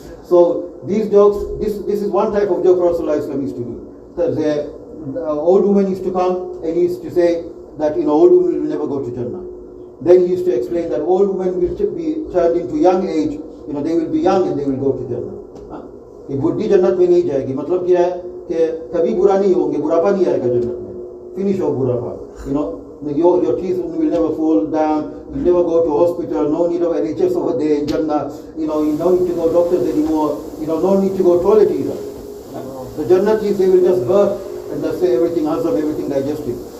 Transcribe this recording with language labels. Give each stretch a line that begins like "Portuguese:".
English: So these jokes, this is one type of joke Prophet ﷺ used to do. The old woman used to come and he used to say that old women will never go to Jannah. Then he used to explain that old women will be turned into young age, they will be young and they will go to Jannah.
Hindi: कि बुढ़ी जन्नत में नहीं जाएगी, मतलब क्या है कि कभी बुरा नहीं होंगे, बुढ़ापा नहीं आएगा जन्नत में.
English: Finish of budhapa. Your teeth will never fall down, you'll never go to hospital, no need of NHS over there in Jannah, you don't need to go doctors anymore, no need to go toilet either. The Jannatis, they will just burp and just say everything hazam, everything digested.